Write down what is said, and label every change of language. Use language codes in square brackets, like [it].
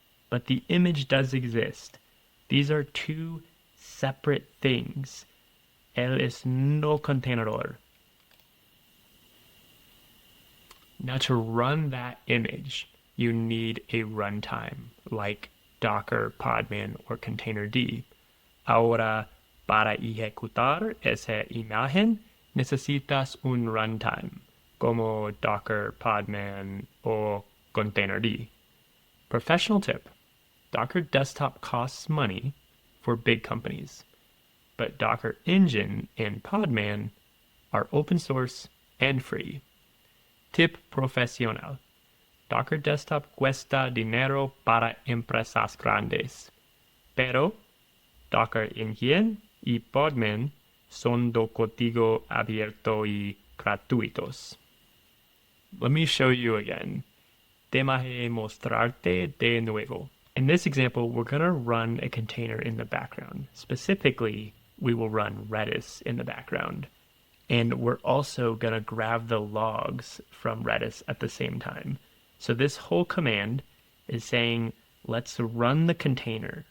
[en] But the image does exist. These are 2 separate things. [es] Él es no contenedor. [en] Now to run that image, you need a runtime like Docker, Podman, or Containerd. [es] Ahora, para ejecutar esa imagen, necesitas un runtime, como Docker, Podman, or Containerd. [en] Professional tip, Docker Desktop costs money for big companies, but Docker Engine and Podman are open source and free. [es] Tip profesional. Docker Desktop cuesta dinero para empresas grandes, pero Docker Engine y Podman son de código abierto y gratuitos. [en] Let me show you again. [es] Déjame mostrarte de nuevo. [en] In this example, we're going to run a container in the background. Specifically, we will run Redis in the background. And we're also going to grab the logs from Redis at the same time. So this whole command is saying, let's run the container.